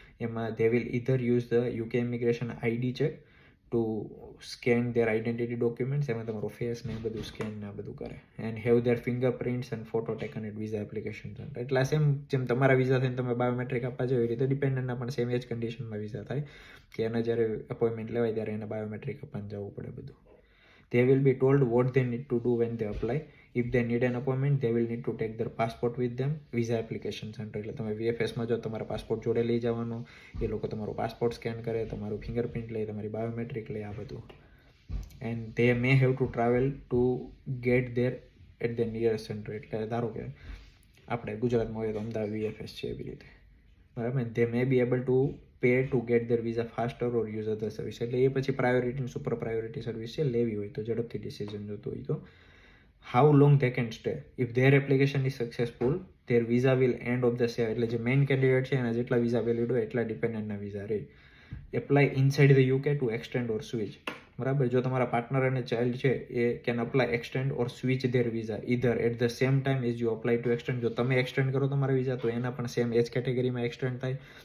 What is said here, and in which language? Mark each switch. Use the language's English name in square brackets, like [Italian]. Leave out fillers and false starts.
[English] એમાં they will either use the UK immigration ID check to scan their identity documents. [Gujarati] એમાં તમારો face ને બધું સ્કેન ને બધું કરે. [English] And have their fingerprints and photo taken at visa application centre. [Gujarati] એટલે સેમ જેમ તમારા વિઝા થઈને તમે બાયોમેટ્રિક આપવા જાવ એવી રીતે ડિપેન્ડન્ટના પણ સેમ એ જ કન્ડિશનમાં વિઝા થાય કે એના જ્યારે અપોઇન્ટમેન્ટ લેવાય ત્યારે એને બાયોમેટ્રિક આપવાનું જવું પડે બધું. [English] They will be told what they need to do when they apply. If they need an appointment, they will need to take their passport with them. Visa application center. [Gujarati] એટલે તમે VFSમાં જો તમારા પાસપોર્ટ જોડે લઈ જવાનો, એ લોકો તમારો પાસપોર્ટ સ્કેન કરે, તમારું ફિંગરપ્રિન્ટ લે, તમારી બાયોમેટ્રિક લે, આ બધું. [English] And they may have to travel to get there at the nearest center. [Gujarati] એટલે ધારો કે આપણે ગુજરાતમાં હોય તો અમદાવાદ VFS છે એવી રીતે, બરાબર. [English] they may be able to pay to get their visa faster or use other service. [Gujarati] એટલે એ પછી પ્રાયોરિટી સુપર પ્રાયોરિટી સર્વિસ છે, લેવી હોય તો ઝડપથી ડિસિઝન જોતું હોય તો. [English] how long they can stay. if their application is successful, their visa will end of the stay. [Gujarati] એટલે જે મેઇન કેન્ડિડેટ છે એના જેટલા વિઝા વેલિડ હોય એટલા ડિપેન્ડન્ટના વિઝા રહે. [English] Apply inside the UK to extend or switch, બરાબર. [Gujarati] જો તમારા પાર્ટનર અને ચાઇલ્ડ છે એ [English] Can apply extend or switch their visa either at the same time as you apply to extend. [Gujarati] જો તમે એક્સટેન્ડ કરો તમારા વિઝા તો એના પણ સેમ એજ કેટેગરીમાં એક્સટેન્ડ થાય.